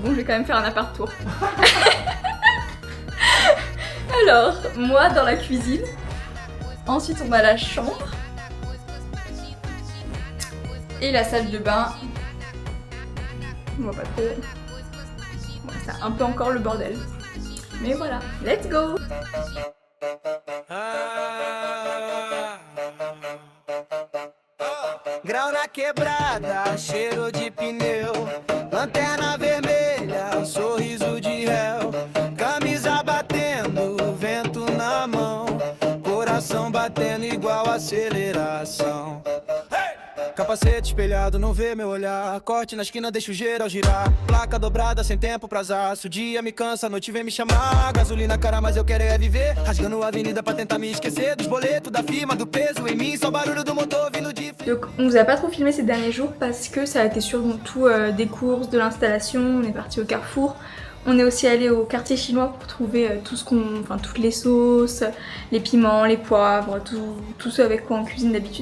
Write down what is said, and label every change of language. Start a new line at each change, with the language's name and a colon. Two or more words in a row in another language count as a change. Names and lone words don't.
French: Bon, je vais quand même faire un appart tour. Alors, moi dans la cuisine. Ensuite, on a la chambre. Et la salle de bain. On voit pas trop. Bon, c'est un peu encore le bordel. Mais voilà,
English: let's go!
Portuguese: Grau na quebrada, cheiro de pneu, lanterna vermelha, sorriso de réu, camisa batendo, vento na mão, coração batendo igual aceleração. Capacete espelhado, não vê meu olhar. Corte na esquina, deixa o geral girar. Placa dobrada, sem tempo pra azar. Se o dia me cansa, a noite vem me chamar. Gasolina cara, mas eu quero é viver. Rasgando a avenida pra tentar me esquecer dos boletos, da firma, do peso em mim. Só barulho do motor vindo de...
French: Donc on vous a pas trop filmé ces derniers jours parce que ça a été surtout des courses, de l'installation. On est parti au Carrefour. On est aussi allé au quartier chinois pour trouver toutes les sauces, les piments, les poivres, tout ce avec quoi on cuisine d'habitude.